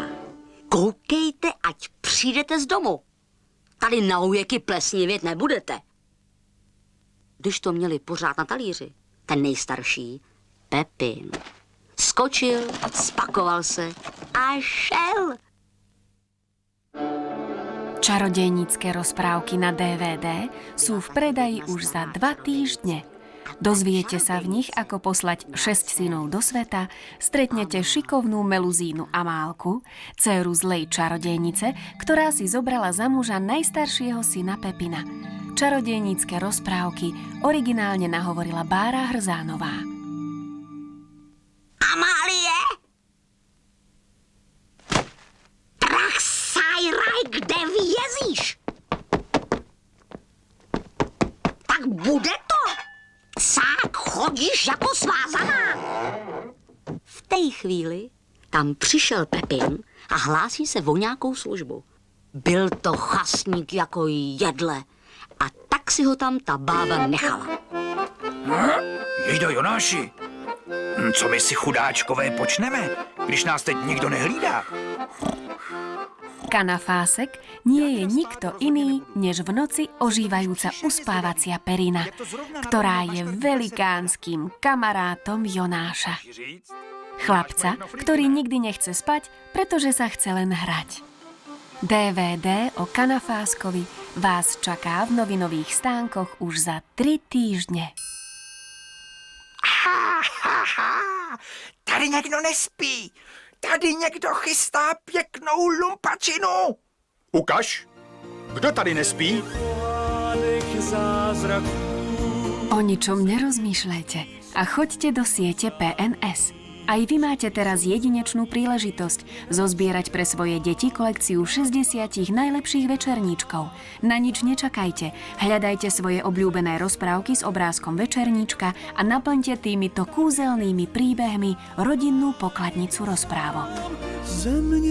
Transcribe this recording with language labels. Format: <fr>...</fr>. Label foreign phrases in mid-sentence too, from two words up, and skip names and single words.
<cs>Koukejte, ať přijdete z domu. Tady na ujeky plesnivět nebudete. Když to měli pořád na talíři, ten nejstarší, Pepin, skočil, spakoval se a šel.</cs> <sk>Čarodejnícke rozprávky na DVD sú v predaji už za 2 týždne. Dozviete sa v nich, ako poslať 6 synov do sveta, stretnete šikovnú Meluzínu Amálku, dcéru zlej čarodejnice, ktorá si zobrala za muža najstaršieho syna Pepina. Čarodejnícke rozprávky originálne nahovorila Bára Hrzánová.</sk> <cs>Amálie! Prach sajraj, kde vězíš? Tak bude to? Cák chodíš jako svázaná. V té chvíli tam přišel Pepin a hlásí se o nějakou službu. Byl to chasník jako jedle a tak si ho tam ta bába nechala. Jejdo Jonáši, co my si chudáčkové počneme, když nás teď nikdo nehlídá?</cs> <sk>Kanafásek nie je nikto iný, než v noci ožívajúca uspávacia perina, ktorá je velikánskym kamarátom Jonáša. Chlapca, ktorý nikdy nechce spať, pretože sa chce len hrať. DVD o Kanafáskovi vás čaká v novinových stánkoch už za 3 týždne.</sk> <cs>Tady někdo nespí. Tady někdo chystá pěknou lumpačinu. Ukaž, kdo tady nespí?</cs> <sk>O ničom nerozmýšľajte a choďte do siete PNS. Aj vy máte teraz jedinečnú príležitosť zozbierať pre svoje deti kolekciu 60 najlepších večerníčkov. Na nič nečakajte, hľadajte svoje obľúbené rozprávky s obrázkom večerníčka a naplňte týmito kúzelnými príbehmi rodinnú pokladnicu rozprávok.</sk>